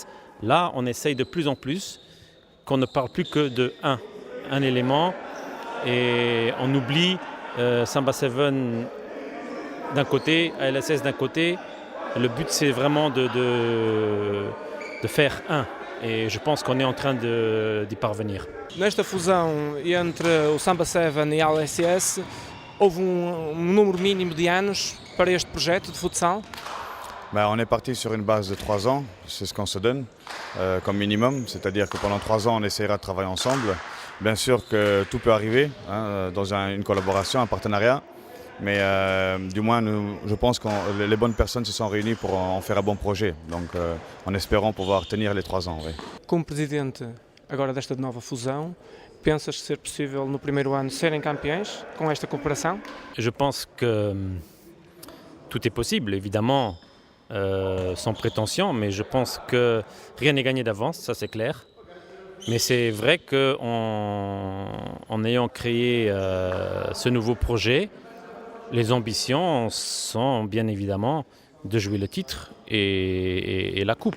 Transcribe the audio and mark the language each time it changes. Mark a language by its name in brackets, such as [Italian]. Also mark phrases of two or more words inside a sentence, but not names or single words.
[French] Là, on essaye de plus en plus qu'on ne parle plus que de un élément et on oublie Samba 7 d'un côté, ALSS d'un côté. Le but, c'est vraiment de faire un. Et je pense qu'on est en train d'y parvenir. [Portuguese] Nesta fusão entre o Samba 7 e a ALSS, houve número mínimo de anos para este projeto de futsal? [French] Ben, on est parti sur une base de 3 ans, c'est ce qu'on se donne comme minimum, c'est-à-dire que pendant 3 ans on essaiera de travailler ensemble. Bien sûr que tout peut arriver dans une collaboration, un partenariat, mais du moins je pense que les bonnes personnes se sont réunies pour en faire un bon projet, donc en espérant pouvoir tenir les 3 ans. Oui. [Portuguese] Como presidente agora desta nova fusão, pensas ser possível no primeiro ano serem campeões com esta cooperação? [French] Je pense que tout est possible, évidemment, sans prétention, mais je pense que rien n'est gagné d'avance, ça c'est clair. Mais c'est vrai qu'en ayant créé ce nouveau projet, les ambitions sont bien évidemment de jouer le titre et la coupe.